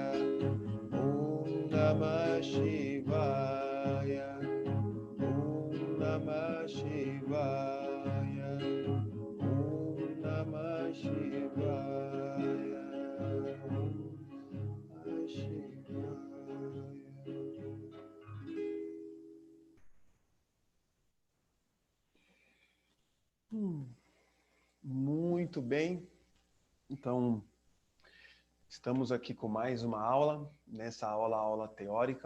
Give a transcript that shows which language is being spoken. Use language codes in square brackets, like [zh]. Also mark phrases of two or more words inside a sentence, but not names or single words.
[sa] Om Namah Shivaya. Om Namah Shivaya. Om Namah Shivaya. Om Namah Shivaya. [pt] Muito bem. Então, estamos aqui com mais uma aula, nessa aula teórica.